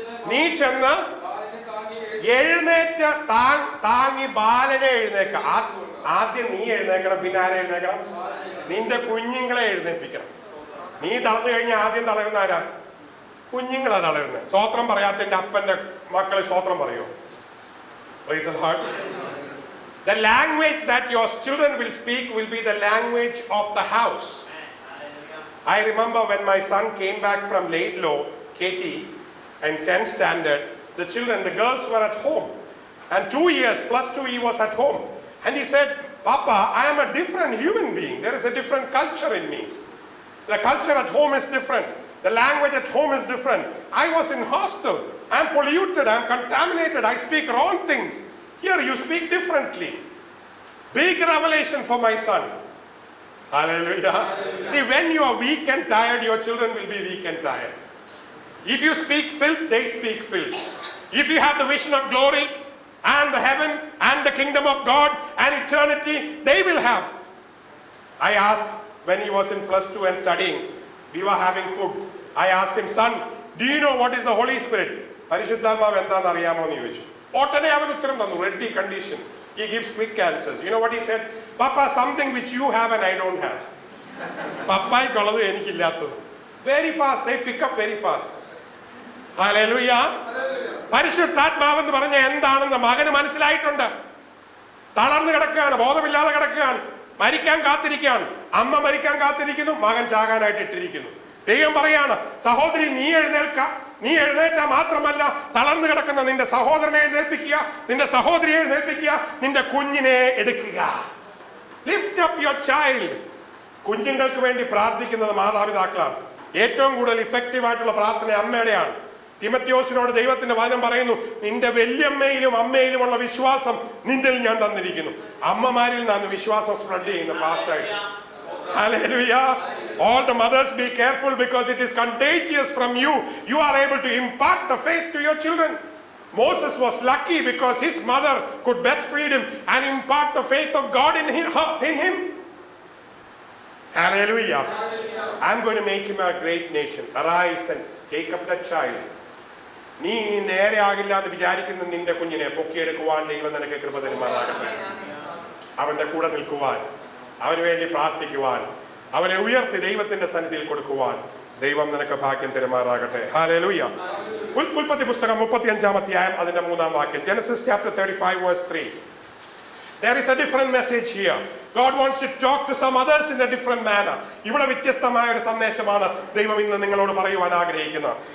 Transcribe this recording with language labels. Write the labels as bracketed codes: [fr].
[ml] നീ ചെന്ന് എഴുന്നേറ്റ് താങ്ങി ബാലനെ എഴുന്നേക്ക. ആദ്യം നീ എഴുന്നേക്കണം, പിന്നെ ആരെ എഴുന്നേക്കണം? നിന്റെ കുഞ്ഞുങ്ങളെ എഴുന്നേൽപ്പിക്കണം. നീ തളർന്നു കഴിഞ്ഞാൽ ആദ്യം തളരുന്ന ആരാ? കുഞ്ഞുങ്ങളാ തളരുന്നത്. സ്തോത്രം പറയാത്തതിന്റെ അപ്പന്റെ മക്കളെ സ്തോത്രം പറയോ? [en] Praise the Lord. The language that your children will speak will be the language of the house. I remember when my son came back from Laidlaw, Katie, and 10th standard, the girls were at home. And 2 years, +2, he was at home. And he said, Papa, I am a different human being. There is a different culture in me. The culture at home is different. The language at home is different. I was in hostel. I am polluted. I am contaminated. I speak wrong things. Here you speak differently. Big revelation for my son. Hallelujah. See, when you are weak and tired, your children will be weak and tired. If you speak filth, they speak filth. If you have the vision of glory and the heaven and the kingdom of God and eternity, they will have. I asked when he was in +2 and studying, we were having food. I asked him, son, do you know what is the Holy Spirit? [ml] പരിശുദ്ധാത്മാവ് എന്താണെന്ന് അറിയാമോ എന്ന് ചോദിച്ചു. ഉടനെ അവൻ ഉത്തരം തന്നു. [en] Ready condition. He gives quick answers. You know what he said? Papa, something which you have and I don't have. [ml] പപ്പായ്ക്കുള്ളത് എനിക്കില്ലാത്തത്. [en] Very fast. They pick up very fast. ഹല്ലേലൂയ. [ml] പരിശുദ്ധാത്മാവെന്ന് പറഞ്ഞ എന്താണെന്ന് മകന് മനസ്സിലായിട്ടുണ്ട്. തളർന്നു കിടക്കുകയാണ്, ബോധമില്ലാതെ കിടക്കുകയാണ്, മരിക്കാൻ കാത്തിരിക്കുകയാണ്. അമ്മ മരിക്കാൻ കാത്തിരിക്കുന്നു, മകൻ ചാകാനായിട്ട് ഇട്ടിരിക്കുന്നു. ദൈവം പറയാണ്, സഹോദരി നീ എഴുന്നേറ്റാ മാത്രമല്ല, തളർന്നു കിടക്കുന്ന നിന്റെ സഹോദരനെ എഴുന്നേൽപ്പിക്കുക, നിന്റെ സഹോദരിയെ എഴുന്നേൽപ്പിക്കുക, നിന്റെ കുഞ്ഞിനെ എടുക്കുക. [en] Lift up your child. [ml] കുഞ്ഞുങ്ങൾക്ക് വേണ്ടി പ്രാർത്ഥിക്കുന്നത് മാതാപിതാക്കളാണ്. ഏറ്റവും കൂടുതൽ ഇഫക്റ്റീവ് ആയിട്ടുള്ള പ്രാർത്ഥന അമ്മയുടെയാണ്. തിമത്യോസിനോട് ദൈവത്തിന്റെ വചനം പറയുന്നു, നിന്റെ വല്യമ്മയിലും അമ്മയിലുമുള്ള വിശ്വാസം നിന്നിൽ ഞാൻ തന്നിരിക്കുന്നു. അമ്മമാരിൽ നിന്നാണ് വിശ്വാസം സ്പ്രെഡ് ചെയ്യുന്നത് ഫാസ്റ്റായിട്ട്. [en] Hallelujah. All the mothers, be careful because it is contagious from you. You are able to impart the faith to your children. Moses was lucky because his mother could breastfeed him and impart the faith of God in him. Hallelujah. I'm going to make him a great nation. Arise and take up that child. [ml] നീ ഇനി നേരെ ആകില്ല എന്ന് വിചാരിക്കുന്ന നിന്റെ കുഞ്ഞിനെ പൊക്കിയെടുക്കുവാൻ ദൈവം നിനക്ക് കൃപ തരുമാറാകട്ടെ. അവന്റെ കൂടെ നിൽക്കുവാൻ, അവന് വേണ്ടി പ്രാർത്ഥിക്കുവാൻ, അവനെ ഉയർത്തി ദൈവത്തിന്റെ സന്നിധിയിൽ കൊടുക്കുവാൻ ദൈവം നിനക്ക് ഭാഗ്യം തരുമാറാകട്ടെ. ഹല്ലേലൂയ. ഉൽപ്പത്തി പുസ്തകം 35-ാം അധ്യായം അതിന്റെ 3-ാം വാക്യം. [en] Genesis chapter 35 verse 3. There is a different message here. God wants to talk to some others in a different manner. [ml] ഇവിടെ വ്യത്യസ്തമായ ഒരു സന്ദേശമാണ് ദൈവം ഇന്ന് നിങ്ങളോട് പറയുവാൻ ആഗ്രഹിക്കുന്നത്.